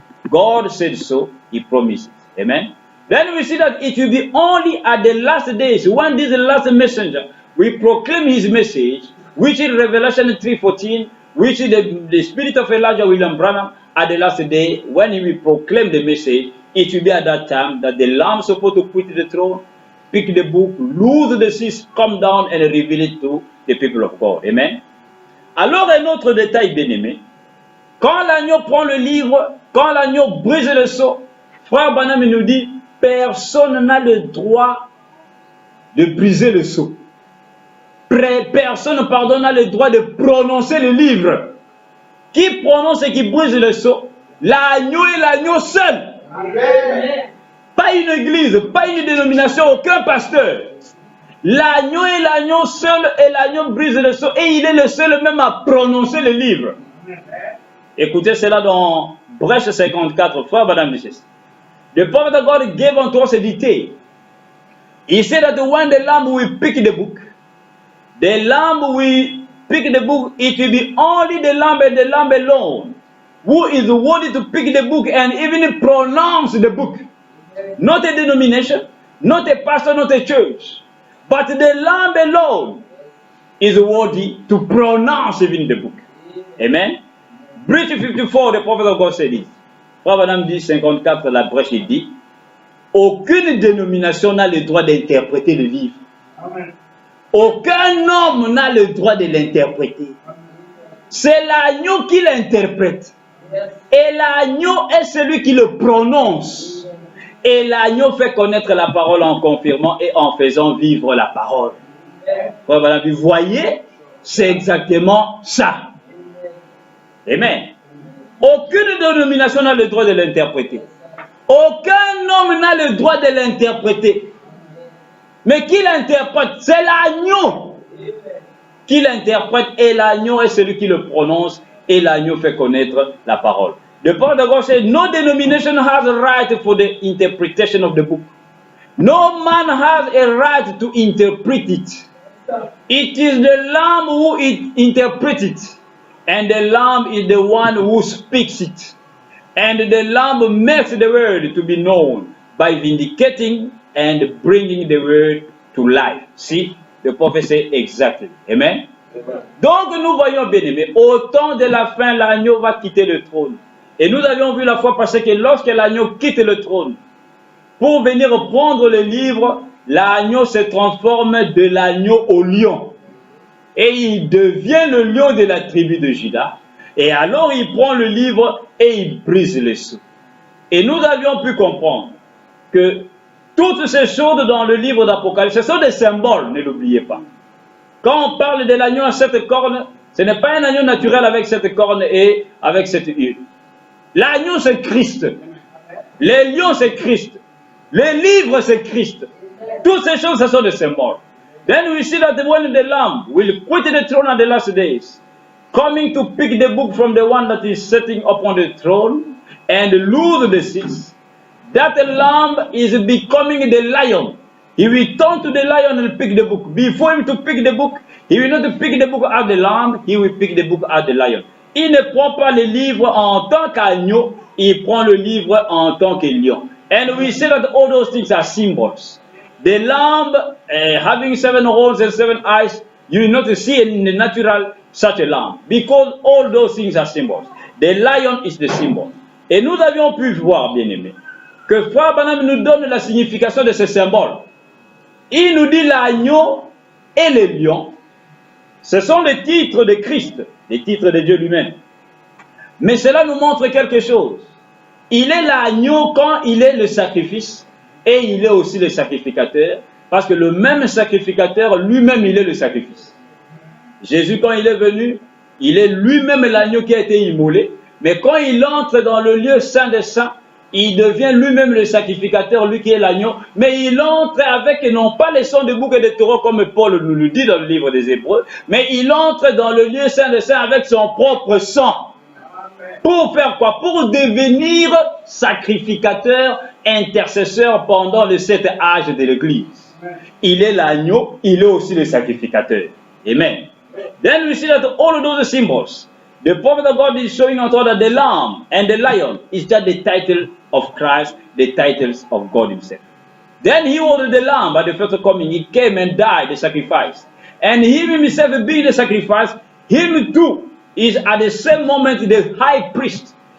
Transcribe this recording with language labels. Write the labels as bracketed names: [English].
[English] God said so, He promised it. Amen. Then we see that it will be only at the last days, when this last messenger will proclaim his message, which is Revelation 3:14, which is the spirit of Elijah William Branham, at the last day, when he will proclaim the message, it will be at that time that the Lamb is supposed to quit the throne, pick the book, loose the seas, come down and reveal it to the people of God. Amen. [French] Alors, un autre détail bien aimé, quand l'agneau prend le livre, quand l'agneau brise le sceau, Frère Branham nous dit, personne n'a le droit de briser le sceau. Personne, pardon, n'a le droit de prononcer le livre. Qui prononce et qui brise le sceau? L'agneau et l'agneau seul. Amen. Pas une église, pas une dénomination, aucun pasteur. L'agneau et l'agneau seul, et l'agneau brise le sceau, et il est le seul même à prononcer le livre. Écoutez cela dans Brèche 54, Frère Madame Duchesse. [English] The prophet of God gave unto us a detail. He said that when the lamb will pick the book, the lamb will pick the book, it will be only the lamb and the lamb alone who is worthy to pick the book and even pronounce the book. Not a denomination, not a pastor, not a church, but the lamb alone is worthy to pronounce even the book. Amen. Breach 54, the prophet of God said this. [French] Frère Madame dit 54, la brèche, il dit, aucune dénomination n'a le droit d'interpréter le livre. Amen. Aucun homme n'a le droit de l'interpréter. C'est l'agneau qui l'interprète. Et l'agneau est celui qui le prononce. Et l'agneau fait connaître la parole en confirmant et en faisant vivre la parole. Voilà, vous voyez, c'est exactement ça. Amen. Aucune dénomination n'a le droit de l'interpréter. Aucun homme n'a le droit de l'interpréter. Mais qui l'interprète? C'est l'agneau qui l'interprète, et l'agneau est celui qui le prononce, et l'agneau fait connaître la parole. [English] The prophet of God said, no denomination has a right for the interpretation of the book. No man has a right to interpret it. It is the Lamb who interprets it, and the Lamb is the one who speaks it. And the Lamb makes the word to be known by vindicating and bringing the word to life. See, the prophet said exactly. Amen. [French] Donc nous voyons, bien aimés, au temps de la fin, l'agneau va quitter le trône. Et nous avions vu la fois passée que lorsque l'agneau quitte le trône, pour venir prendre le livre, l'agneau se transforme de l'agneau au lion. Et il devient le lion de la tribu de Juda. Et alors il prend le livre et il brise le sceau. Et nous avions pu comprendre que toutes ces choses dans le livre d'Apocalypse, ce sont des symboles, ne l'oubliez pas. Quand on parle de l'agneau à 7 cornes, ce n'est pas un agneau naturel avec 7 cornes et avec 7 yeux. L'agneau c'est Christ. Les lions c'est Christ. Les livres c'est Christ. Toutes ces choses, ce sont des symboles. [English] Then we see that when the Lamb will quit the throne at the last days, coming to pick the book from the one that is sitting upon the throne and loose the seals. That Lamb is becoming the lion. He will turn to the lion and pick the book. Before him to pick the book, he will not pick the book as the lamb, he will pick the book as the lion. [French] Il ne prend pas le livre en tant qu'agneau, il prend le livre en tant que lion. [English] And we say that all those things are symbols. The lamb having 7 horns and 7 eyes, you will not see in the natural such a lamb, because all those things are symbols. The lion is the symbol. [French] Et nous avions pu voir, bien aimé, que Frère Branham nous donne la signification de ce symbole. Il nous dit l'agneau et le lion, ce sont les titres de Christ, les titres de Dieu lui-même. Mais cela nous montre quelque chose. Il est l'agneau quand il est le sacrifice, et il est aussi le sacrificateur, parce que le même sacrificateur, lui-même, il est le sacrifice. Jésus, quand il est venu, il est lui-même l'agneau qui a été immolé, mais quand il entre dans le lieu saint des saints, il devient lui-même le sacrificateur, lui qui est l'agneau, mais il entre avec, non pas les sons de bouc et de taureau comme Paul nous le dit dans le livre des Hébreux, mais il entre dans le lieu saint des saints avec son propre sang. Pour faire quoi? Pour devenir sacrificateur intercesseur pendant les 7 âges de l'Église. Il est l'agneau, il est aussi le sacrificateur. Amen. [English] Then we see that all of those symbols, the prophet of God is showing us that the lamb and the lion is just the title of Christ, the titles of God himself. Then he was the lamb at the first coming. He came and died the sacrifice. And him himself being the sacrifice, him too is at the same moment the high priest.